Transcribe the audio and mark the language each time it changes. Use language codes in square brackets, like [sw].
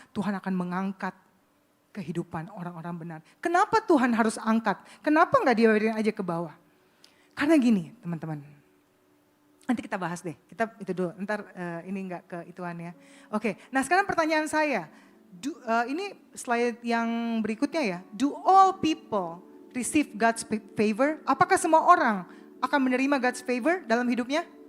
[id] Tuhan akan mengangkat kehidupan orang-orang benar. Kenapa Tuhan harus angkat? Kenapa nggak dibiarin aja ke bawah? Karena gini teman-teman. Nanti kita bahas deh, kita itu dulu, ntar ini enggak ke ituan ya. Oke, nah sekarang pertanyaan saya, ini slide yang berikutnya ya. [en] Do all people receive God's favor? [id] Apakah semua orang akan menerima God's favor dalam hidupnya?